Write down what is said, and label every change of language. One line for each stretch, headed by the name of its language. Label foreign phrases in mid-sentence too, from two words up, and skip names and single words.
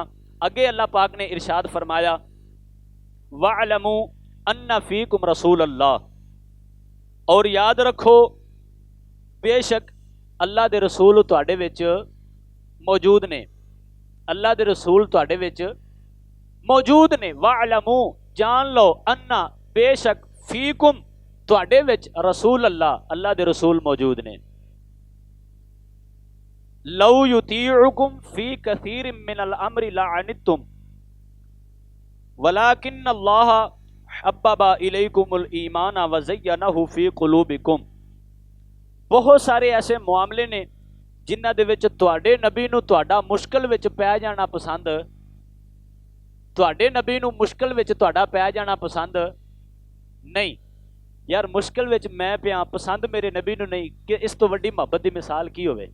Punjabi: اگے اللہ پاک نے ارشاد فرمایا
Arabic: واعلموا أن فيكم رسول الله,
Punjabi: اور یاد رکھو بیشک اللہ دے رسول تہاڈے وچ موجود نے. اللہ دے رسول تہاڈے وچ موجود نے. واعلموا جان لو، أن بیشک، فيكم تہاڈے وچ
Arabic: رسول الله,
Punjabi: اللہ دے رسول موجود نے.
Arabic: لو يطيعكم في كثير من الأمر لعنتم ولكن الله حبب إليكم الإيمان و زينه في قلوبكم.
Punjabi: بہت سارے ایسے معاملے نے جنہاں دے وچ تہاڈے نبی نوں تہاڈا مشکل وچ پے جانا پسند، تہاڈے نبی نوں مشکل وچ تہاڈا پے جانا پسند نہیں. یار مشکل وچ میں پیا، پسند میرے نبی نوں نہیں، کہ اس تو وڈی محبت کی مثال کی ہووے?